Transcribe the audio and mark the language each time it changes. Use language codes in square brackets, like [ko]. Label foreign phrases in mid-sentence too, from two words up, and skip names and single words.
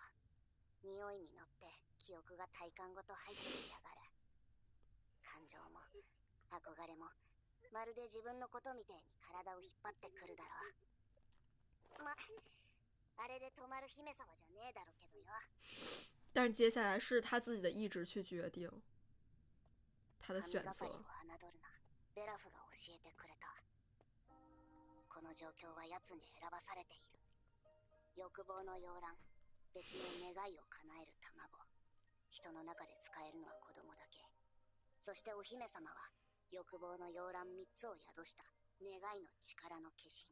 [ja] 匂いに乗って記憶が体感ごと入ってきやがる。感情も憧れもまるで自分のことみてえに体を引っ張ってくるだろう。ま、あれで止まる姫様じゃねえだろうけどよ。 [zh] 但是接下来是他自己的意志去决定他的选择。 [ja] 神がかりを侮るな。ベラフが教えてくれた。この状況は奴に選ばされている。欲望の洋卵、別の願いを叶える卵。人の中で使えるのは子供だけ。そしてお姫様は欲望の洋卵3つを宿した願いの力の化身。